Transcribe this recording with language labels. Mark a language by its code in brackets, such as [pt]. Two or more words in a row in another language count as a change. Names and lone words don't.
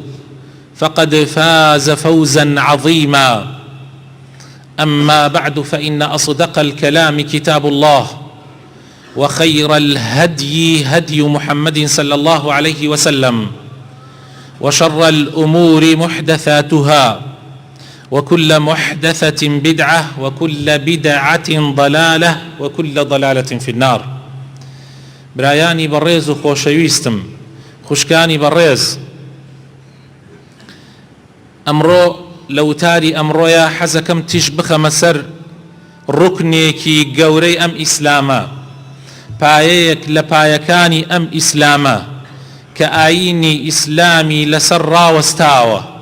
[ar] فقد فاز فوزا عظيما أما بعد فإن أصدق الكلام كتاب الله وخير الهدي هدي محمد صلى الله عليه وسلم وشر الأمور محدثاتها وكل محدثة بدعة وكل بدعة ضلالة وكل ضلالة في النار. [ckb] برایانی بەڕێز و خۆشەویستم، خوشکانی بەڕێز، ئەمڕۆ لە وتاری ئەمڕۆیە حەزەکەم تیش بخەمە سەر ڕوکنێکی گەورەی ئەم ئیسلامە، پایەیەک لە پایەکانی ئەم ئیسلامە کە ئاینی ئیسلامی لەسەر ڕاوەستاوە.